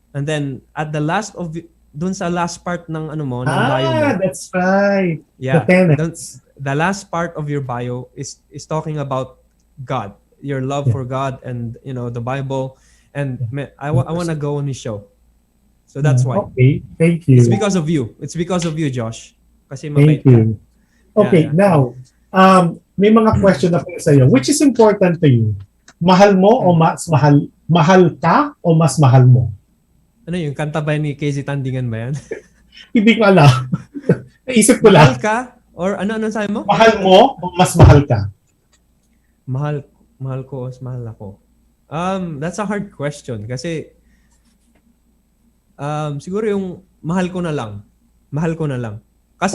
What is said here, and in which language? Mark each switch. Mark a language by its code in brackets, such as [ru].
[tl] And then at the last of dun sa last part ng ano mo, ng bio mo. [en] That's right. Yeah. The tenets. The last part of your bio is talking about God, your love for God, and the Bible. And I want to go on his show. So that's why. Okay, thank you. It's because of you. It's because of you, Josh. Kasi Thank you. Okay, Yeah. [tl] now, may mga question ako sa iyo. [en] Which is important to you? [tl] Mahal mo o mas mahal? Mahal ka o mas mahal mo? Ano yung kanta ba ni KZ Tandingan ba yan? Hindi ko alam. Naisip ko Mahal lang. ka? Or ano sabi mo? Mahal mo o mas mahal ka? Mahal ko o mas mahal ako? [en] That's a hard question [tl] kasi siguro yung mahal ko na lang. Mahal ko na lang. Kasi,